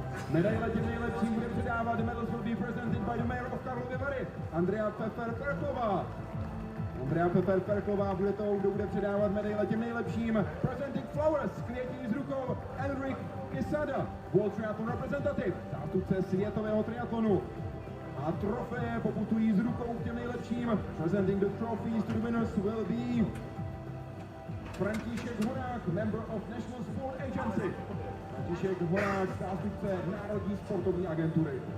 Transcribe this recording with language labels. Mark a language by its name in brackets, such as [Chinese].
[Czech] Medaile těm nejlepším bude předávat, [English] medals will be presented by the mayor of Karlovy Vary, Andrea Pfeffer-Perklová. [Czech] Andrea Pfeffer-Perklová bude to, kdo bude předávat medaile těm nejlepším. [English] Presenting flowers, [Czech] květiny z rukou, Enric Cassandre, [English] World Triathlon Representative, [Czech] zástupce světového triatlonu. A trofeje poputují z rukou k těm nejlepším. [English] Presenting the trophies to the winners will be František Horák, member of National Sport Agency. [Czech] František Horák, zástupce Národní sportovní agentury.